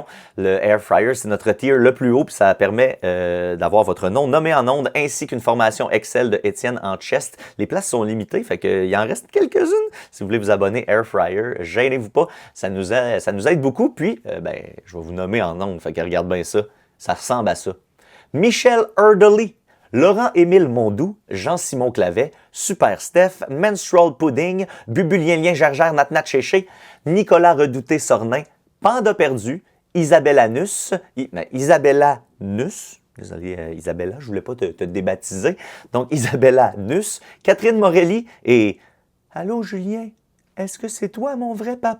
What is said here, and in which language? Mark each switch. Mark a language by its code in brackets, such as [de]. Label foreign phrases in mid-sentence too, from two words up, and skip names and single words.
[fr] Le Air Fryer, c'est notre tier le plus haut, puis ça permet d'avoir votre nom nommé en ondes ainsi qu'une formation Excel de Étienne en chest. Les places sont limitées, fait qu'il en reste quelques-unes. Si vous voulez vous abonner Air Fryer, gênez-vous pas, ça nous aide beaucoup. Puis, je vais vous nommer en ondes, fait que regarde bien ça, ça ressemble à ça. Michel Erdely, Laurent-Émile Mondou, Jean-Simon Clavet, Super Steph, Menstrual Pudding, Bubulien Gergère Natnat Chéché, Nicolas Redouté-Sornin, Panda Perdu, Isabella Nus, Isabella Nus, désolé Isabella, je voulais pas te débaptiser, donc Isabella Nus, Catherine Morelli et « Allô Julien, est-ce que c'est toi mon vrai papa?